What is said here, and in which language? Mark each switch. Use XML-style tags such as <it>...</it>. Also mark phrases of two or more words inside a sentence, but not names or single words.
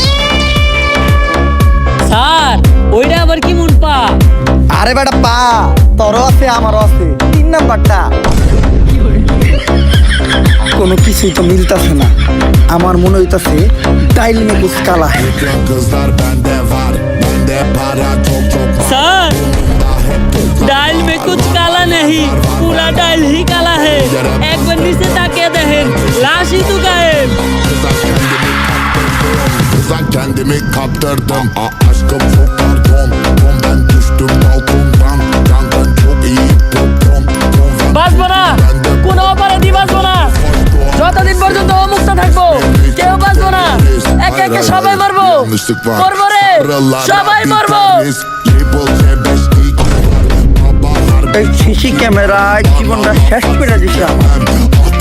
<bn>স্যার ওইটা আবার কি মন পা? আরে বেটা পা তোরও আছে আমারও আছে, 3 নাম্বারটা। কোনো কিছুই তো মিলতাছে না। আমার মনে হইতাছে</bn> <hi>दाल में कुछ काला है।</hi> <tr>Kızlar bende var, bende para çok çok var.</tr> <hi>স্যার ডাইল में कुछ काला नहीं, पूरा डाइल ही काला है। एक बार नीचे ताकिए देखें, लाश ही तो गायब।</hi> <tr>Kıza kendimi kaptırdım, aşkım çok pardon. Ben düştüm balkondan, candan çok iyi popom.</tr> <bn>বাঁচবো না, কোনো অপরাধী বাঁচবো না। যতদিন পর্যন্ত ও মুক্ত থাকবো কেউ বাঁচবো না। একে একে সবাই মরবো, মরবো রে, সবাই মরবো। এই সিসি ক্যামেরায় জীবনটা শেষ করে দিছিলাম।</bn>